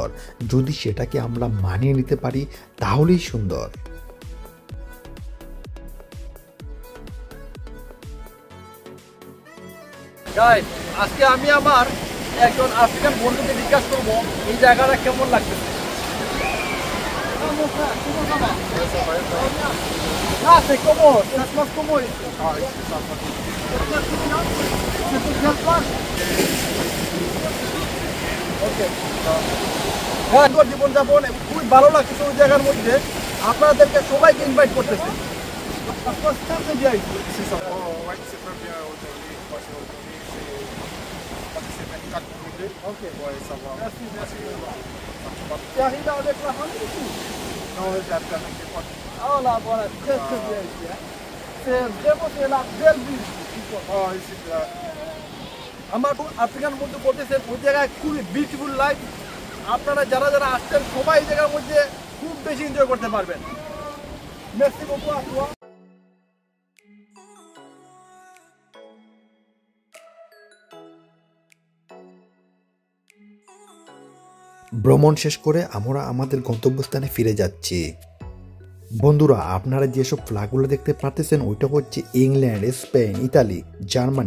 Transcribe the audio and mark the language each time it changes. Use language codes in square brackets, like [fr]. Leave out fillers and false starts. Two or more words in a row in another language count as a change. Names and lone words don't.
[bn] যদি সেটাকে আমরা মানিয়ে নিতে পারি তাহলেই সুন্দর। গাইস, আজকে আমি আমার একজন আফ্রিকান বন্ধুকে জিজ্ঞাসা করবো এই জায়গাটা কেমন লাগতেছে। [fr] Ah, c'est comment? Ça se passe comment ici? [bn] জীবনযাপন খুবই ভালো লাগছে ওই জায়গার মধ্যে। আপনাদেরকে সবাইকে ইনভাইট করতেছে। [fr] Ok. Ouais, ça va. Merci, merci. Tu arrives avec la famille ici? Non, j'habite avec des potes. Ah là, voilà, très très bien ici. Hein. C'est vraiment c'est la belle ville. Oh, ici, là. [bn] আমার আফ্রিকান বন্ধু বলতেছেন ওই জায়গায় খুবই [en] beautiful life. [bn] আপনারা যারা যারা আসছেন সবাই এই জায়গার মধ্যে খুব বেশি এনজয় করতে পারবেন। [fr] মেসি beaucoup à toi. [bn] ভ্রমণ শেষ করে আমরা আমাদের গন্তব্যস্থানে ফিরে যাচ্ছি। বন্ধুরা, আপনারা যেসব ফ্ল্যাগগুলো দেখতে পারতেছেন ওইটা হচ্ছে ইংল্যান্ড, স্পেন, ইতালি, জার্মানি।